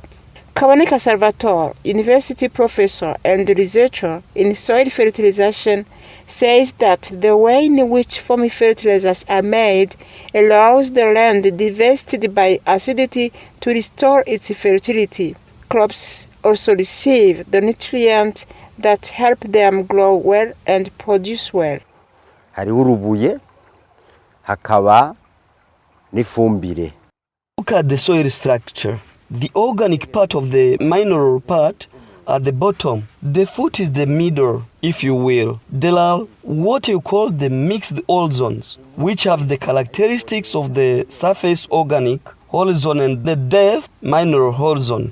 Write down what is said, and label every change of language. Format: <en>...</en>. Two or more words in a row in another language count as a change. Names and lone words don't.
<en>Kaboneka Salvatore, university professor and researcher in soil fertilization, says that the way in which Fomi fertilizers are made allows the land devastated by acidity to restore its fertility. Crops also receive the nutrients that help them grow well and produce well.</en> <rn>Hariho urubuye, hakaba n'ifumbire.</rn> <en>Look at the soil structure. The organic part of the mineral part at the bottom. The foot is the middle, if you will. There are what you call the mixed horizons, which have the characteristics of the surface organic horizon and the depth mineral horizon.</en>